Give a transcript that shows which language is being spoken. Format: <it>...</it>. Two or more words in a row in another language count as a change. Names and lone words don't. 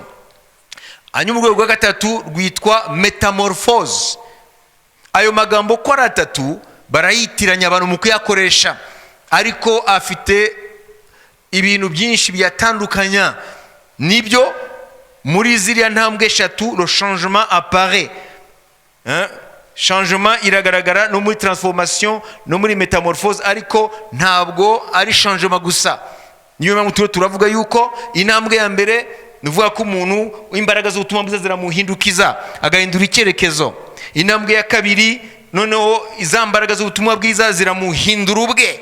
<rw>Hanyuma urwego rwa gatatu rwitwa metamorphose. Ayo magambo ko ari atatu barayitiranya abantu mu kuyakoresha, ariko afite ibintu byinshi byatandukanya. Nibyo muri ziriya ntambwe eshatu</rw> <fr>le changement apparaît.</fr> <rw>Changement iragaragara no muri transformation no muri metamorphose, ariko ntabwo ari changement gusa. Niyo mpamvu turavuga yuko intambwe ya mbere nuvuga ko umuntu imbaraga z'ubutumwa bwiza ziramuhindukiza agahindura icyerekezo. Intambwe ya kabiri noneho izambaraga z'ubutumwa bwiza ziramuhindura ubwe.</rw>